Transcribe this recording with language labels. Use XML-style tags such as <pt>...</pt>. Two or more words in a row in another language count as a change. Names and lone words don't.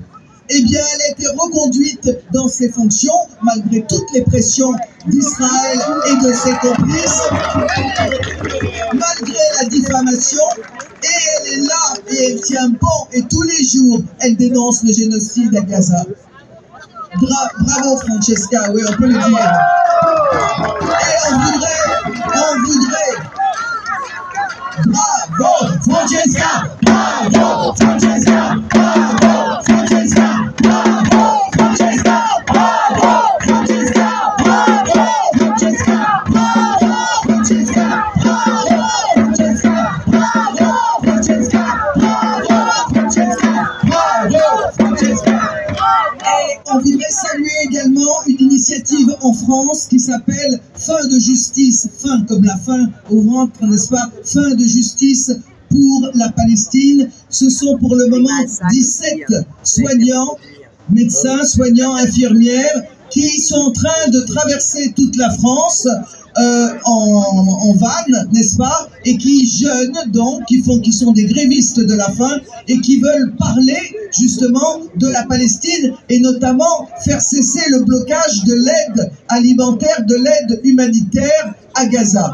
<fr>Eh bien, elle a été reconduite dans ses fonctions, malgré toutes les pressions d'Israël et de ses complices, malgré la diffamation, et elle est là, et elle tient bon, et tous les jours, elle dénonce le génocide à Gaza. Bravo Francesca, oui, on peut le dire. Et on voudrait... Bravo Francesca, bravo Francesca, bravo Francesca, bravo Francesca, bravo Francesca, bravo Francesca, bravo Francesca, bravo Francesca, bravo Francesca, bravo Francesca, bravo Francesca. Et on voudrait saluer également une initiative en France qui s'appelle Fin de justice, fin comme la faim au ventre, n'est-ce pas? Fin de justice pour la Palestine. Ce sont pour le moment 17 soignants, médecins, soignants, infirmières, qui sont en train de traverser toute la France en van, n'est-ce pas, et qui jeûnent donc, qui sont des grévistes de la faim et qui veulent parler justement de la Palestine et notamment faire cesser le blocage de l'aide alimentaire, de l'aide humanitaire à Gaza.</fr>